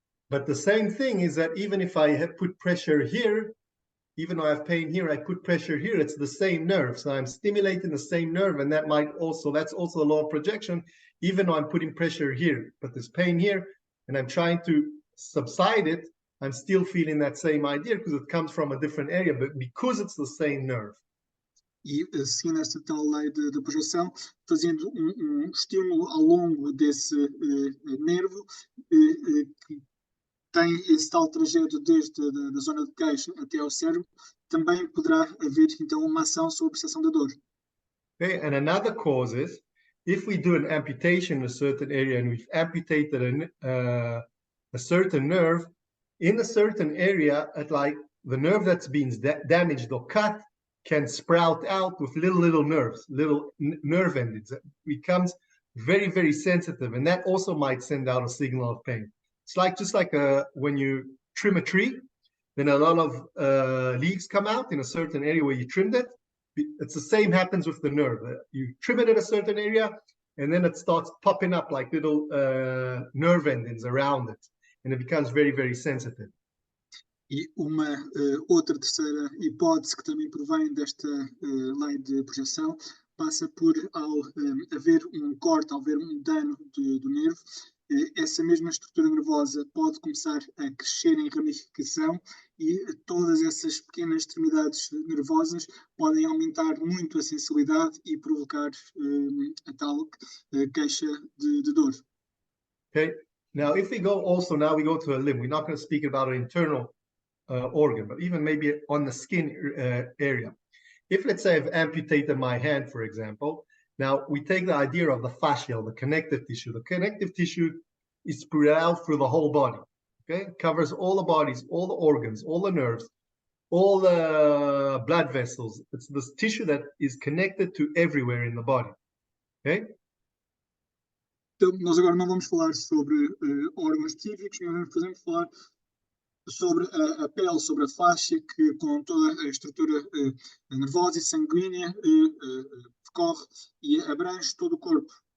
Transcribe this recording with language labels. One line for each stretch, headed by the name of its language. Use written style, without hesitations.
English: But the same thing is that even if I have put pressure here, even though I have pain here, I put pressure here, it's the same nerve. So I'm stimulating the same nerve, and that's also a law of projection, even though I'm putting pressure here, but there's pain here, and I'm trying to subside it, I'm still feeling that same idea because it comes from a different area, but because it's the same nerve.
Portuguese: E seguindo esta tal lei de projeção, fazendo estímulo ao longo desse nervo, que tem esse tal trajeto desde da zona de queixo até ao cérebro, também poderá haver então uma ação sobre a percepção da dor.
English: Okay, and another cause is if we do an amputation in a certain area and we've amputated a certain nerve in a certain area, like the nerve that's been damaged or cut can sprout out with little nerves, little nerve endings. It becomes very, very sensitive, and that also might send out a signal of pain. It's just like when you trim a tree, then a lot of leaves come out in a certain area where you trimmed it. It's the same happens with the nerve. You trim it in a certain area, and then it starts popping up like little nerve endings around it, and it becomes very, very sensitive.
Portuguese: E uma outra terceira hipótese que também provém desta lei de projeção passa por, ao haver um corte, ao haver um dano do nervo, essa mesma estrutura nervosa pode começar a crescer em ramificação e todas essas pequenas extremidades nervosas podem aumentar muito a sensibilidade e provocar a tal queixa de dor.
English: Okay. Now, if we go also, now we go to a limb. We're not going to speak about an internal organ, but even maybe on the skin area. If, let's say, I've amputated my hand, for example, now we take the idea of the fascia, the connective tissue. The connective tissue is spread out through the whole body, okay? It covers all the bodies, all the organs, all the nerves, all the blood vessels. It's this tissue that is connected to everywhere in the body, okay?
Portuguese: Então, nós agora não vamos falar sobre órgãos específicos, nós vamos, por exemplo, falar sobre a pele, sobre a faixa, que com toda a estrutura nervosa e sanguínea percorre e abrange todo o corpo.